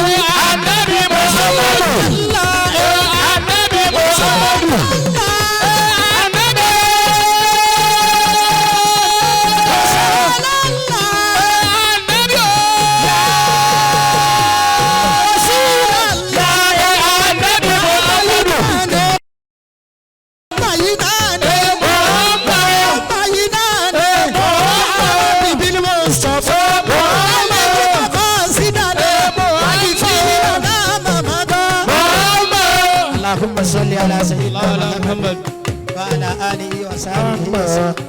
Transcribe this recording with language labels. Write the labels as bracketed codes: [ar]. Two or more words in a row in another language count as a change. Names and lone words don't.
[yo] Ànábì Muhammadu. Ànábì Muhammadu. Ànábì. Ànábì. Ànábì Muhammadu. [ar] اللهم صل على سيدنا محمد وعلى آله وصحبه وسلم.